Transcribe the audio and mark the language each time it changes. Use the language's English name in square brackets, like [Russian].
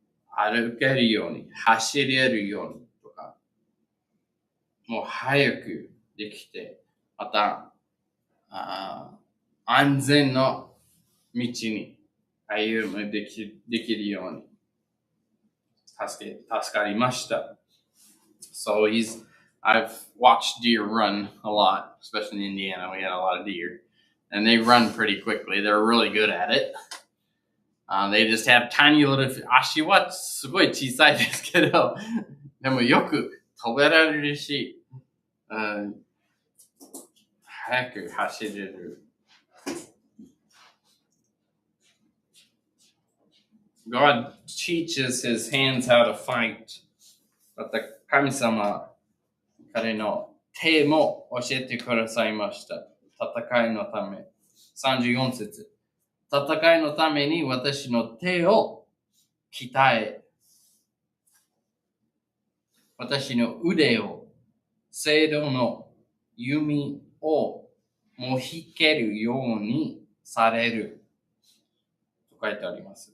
[Japanese] 歩けるように、走れるようにとか、もう早くできて、また安全な道に歩むできるように助かりました。 [English] So I've watched deer run a lot, especially in Indiana. We had a lot of deer, and they run pretty quickly. They're really good at it. They just have tiny little [Japanese] 足はすごい小さいですけど、でもよく飛べられるし、早く走れる。 [English] God teaches his hands how to fight. [Japanese] また神様、彼の手も教えてくださいました。戦いのため。34節。戦いのために私の手を鍛え、私の腕を聖堂の弓をも引けるようにされる。と書いてあります。